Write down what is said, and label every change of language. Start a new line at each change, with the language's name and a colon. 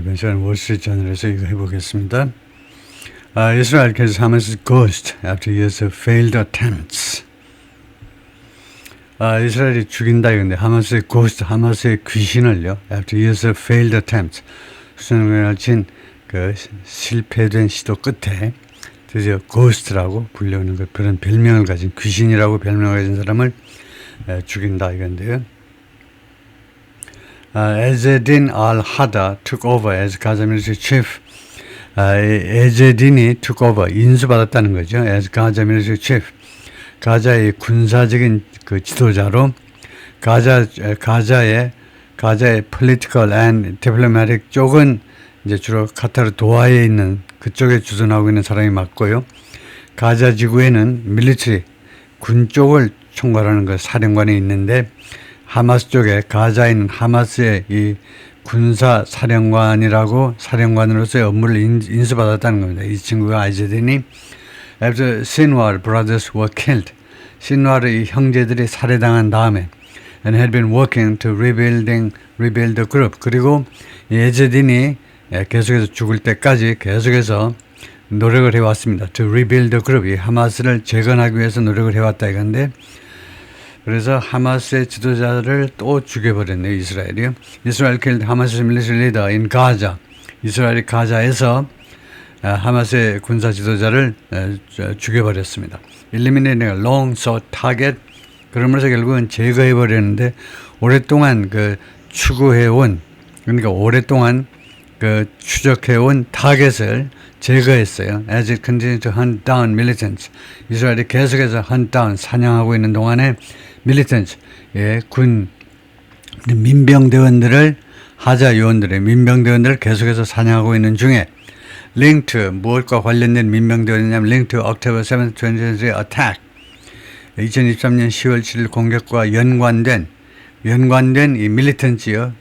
Korean: 이번 시간 월스트리트저널에서 이거 해보겠습니다.
English: Israel kills Hamas ghost after years of failed attempts.
Korean: 이스라엘이 죽인다 이건데 하마스의 ghost, 하마스의 귀신을요.
English: After years of failed attempts.
Korean: 수천년을 친 그 실패된 시도 끝에 드디어 ghost라고 불리우는 그런 별명을 가진 귀신이라고 별명을 가진 사람을 죽인다 이건데요.
English: Ezzedine al-Hada took over as Gaza military chief.
Korean: 에제딘이
English: took over,
Korean: 인수받았다는 거죠.
English: as Gaza military chief.
Korean: 가자의 군사적인 그 지도자로 가자의
English: political and diplomatic
Korean: 쪽은 이제 주로 카타르 도하에 있는 그쪽에 주둔하고 있는 사람이 맞고요. 가자 지구에는 밀리터리 군 쪽을 총괄하는 그 사령관이 있는데 하마스 쪽에 가자에 있는 하마스의 이 군사 사령관으로서의 업무를 인수받았다는 겁니다. 이 친구가 아이제딘이
English: after Sinwar brothers were killed.
Korean: 신와르의 형제들이 살해당한 다음에
English: and had been working to rebuild the group.
Korean: 그리고 에제딘이 계속해서 죽을 때까지 계속해서 노력을 해왔습니다.
English: to rebuild the group.
Korean: 이 하마스를 재건하기 위해서 노력을 해왔다 이건데 그래서 하마스의 지도자를 또 죽여버렸네요. 이스라엘이요.
English: Israel killed Hamas's military leader in Gaza.
Korean: 이스라엘이 가자에서 하마스의 군사 지도자를 죽여버렸습니다.
English: Eliminating a long sought target.
Korean: 그러면서 결국은 제거해버렸는데 오랫동안 그 추구해온 그러니까 오랫동안 그 추적해온 타겟을 제거했어요.
English: As it continued to hunt down militants.
Korean: 이스라엘이 계속해서
English: hunt down
Korean: 사냥하고 있는 동안에 militants 군 민병대원들을 하자 요원들의 민병대원들을 계속해서 사냥하고 있는 중에 linked to 무엇과 관련된 민병대원이냐면
English: linked to October 7th, 2023 attack
Korean: 2023년 10월 7일 공격과 연관된 이 밀리턴츠요.